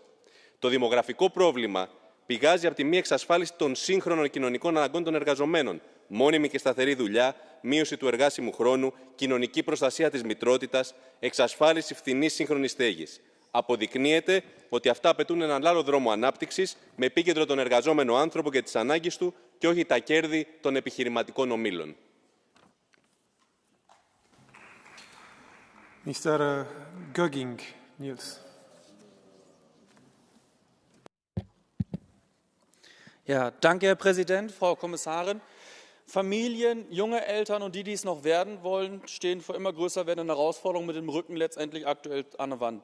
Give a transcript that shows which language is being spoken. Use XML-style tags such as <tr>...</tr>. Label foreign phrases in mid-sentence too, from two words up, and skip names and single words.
<el>Το δημογραφικό πρόβλημα πηγάζει από τη μη εξασφάλιση των σύγχρονων κοινωνικών αναγκών των εργαζομένων, μόνιμη και σταθερή δουλειά, μείωση του εργάσιμου χρόνου, κοινωνική προστασία της μητρότητας, εξασφάλιση φθηνής σύγχρονης στέγης. Αποδεικνύεται ότι αυτά απαιτούν έναν άλλο δρόμο ανάπτυξης με επίκεντρο τον εργαζόμενο άνθρωπο και τις ανάγκες του και όχι τα κέρδη των επιχειρηματικών ομίλων.</el> <en>Mr. Gögging, Niels.</en> <de>Ja, danke, Herr Präsident, Frau Kommissarin. Familien, junge Eltern und die, die es noch werden wollen, stehen vor immer größer werdenden Herausforderungen mit dem Rücken letztendlich aktuell an der Wand.</de>